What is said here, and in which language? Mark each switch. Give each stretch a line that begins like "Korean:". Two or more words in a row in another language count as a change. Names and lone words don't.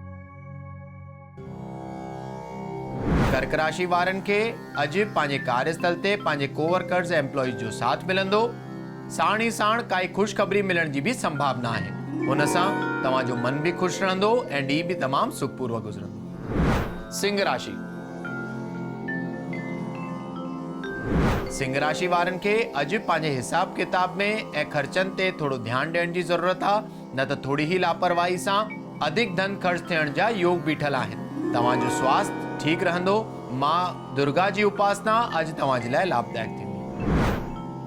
Sindhi: कर्क राशि वारनि खे अॼु पंहिंजे कार्यस्थल ते पंहिंजे कोवर्कर्स ऐं एम्प्लॉइज जो साथ मिलंदो। साण ई साण काई ख़ुशख़बरी मिलण जी बि संभावना आहे। हुन सां तव्हांजो मन बि ख़ुशि रहंदो ऐं ॾींहुं बि तमामु सुखपूर्वक गुज़रंदो। सिंह राशि। सिंह राशि वारनि खे अॼु पंहिंजे हिसाब किताब में ऐं ख़र्चनि ते थोरो ध्यानु ॾियण जी ज़रूरत आहे, न त थोरी ई लापरवाही सां अधिक धन ख़र्च थियण जा योग बीठल आहिनि। तव्हांजो स्वास्थ्य ठीक रहंदो। मां दुर्गा जी उपासना अॼु तव्हां जे लाइ लाभदायक थींदी।